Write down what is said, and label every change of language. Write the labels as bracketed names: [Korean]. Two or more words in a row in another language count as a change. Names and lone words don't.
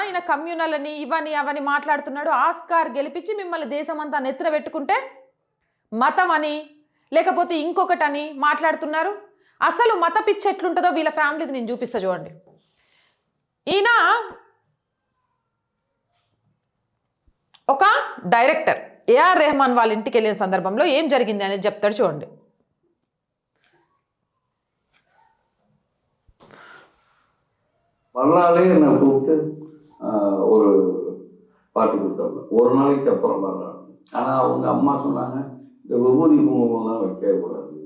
[Telugu] ఈయన కమ్యూనల్ అని ఇవని అవని మాట్లాడుతున్నాడు. ఆస్కార్ గెలిపించి మిమ్మల్ని దేశమంతా నెత్తిన పెట్టుకుంటే మతం అని లేకపోతే ఇంకొకటని మాట్లాడుతున్నారు. అసలు మత పిచ్చి ఎట్లుంటుందో వీళ్ళ ఫ్యామిలీది నేను చూపిస్తా చూడండి. ఈయన ఒక డైరెక్టర్. ఏఆర్ రెహమాన్ వాళ్ళ ఇంటికి వెళ్ళిన సందర్భంలో ఏం జరిగింది అనేది చెప్తాడు చూడండి. [Tamil] மறுநாளே என்னை கூப்பிட்டு ஒரு பாட்டு கொடுத்தாங்க. ஒரு நாளைக்கு அப்புறம் மறுநாள். ஆனால் அவங்க அம்மா சொன்னாங்க, இந்த விபூதி குங்குமம்லாம் வைக்கக்கூடாது.